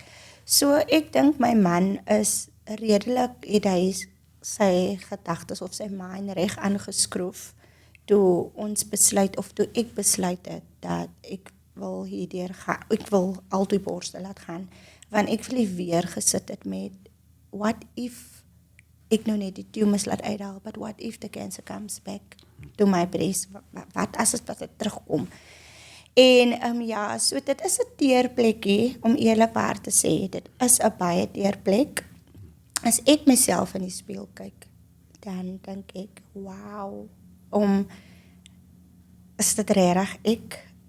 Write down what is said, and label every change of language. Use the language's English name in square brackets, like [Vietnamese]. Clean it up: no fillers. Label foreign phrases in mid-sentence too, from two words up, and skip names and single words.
[Afrikaans] So ek dink my man is redelik, het hy sy gedagtes of sy mind reg aangeskroef toe ons besluit of toe ek besluit het dat ek wil hierdeur gaan, ek wil altyd borste laat gaan, want ek wil nie weer gesit het met [English] what if [Afrikaans] ek nou net die tumors laat uithaal, [English] but what if the cancer comes back to my breast, [Afrikaans] wat as dit terugkom. En ja, so dit is 'n teerplekkie, om eerlikwaar te sê, dit is 'n baie teerplek. As ek myself in die spieël kyk, dan dink ek, wow, is dit regtig ek?